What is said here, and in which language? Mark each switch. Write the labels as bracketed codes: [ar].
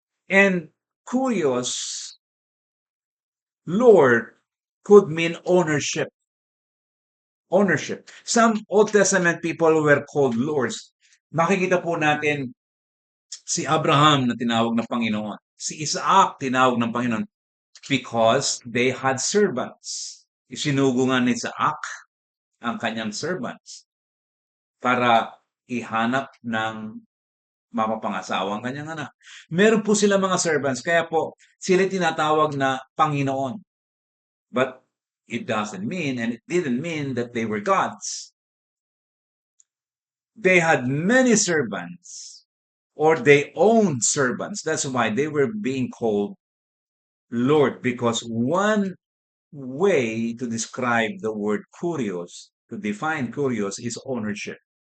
[en] And kurios, Lord, could mean ownership. Ownership. Some Old Testament people were called lords. [tl] Makikita po natin si Abraham na tinawag ng Panginoon. Si Isaac tinawag ng Panginoon [en] because they had servants. [tl] Isinugo nga ni Isaac ang kanyang servants para ihanap ng mapapangasawa ang kanyang anak. Meron po sila mga servants, kaya po sila tinatawag na Panginoon. [en] But it doesn't mean, and it didn't mean that they were gods. They had many servants, or they owned servants. That's why they were being called Lord, because one way to describe the word kurios, to define kurios, is ownership.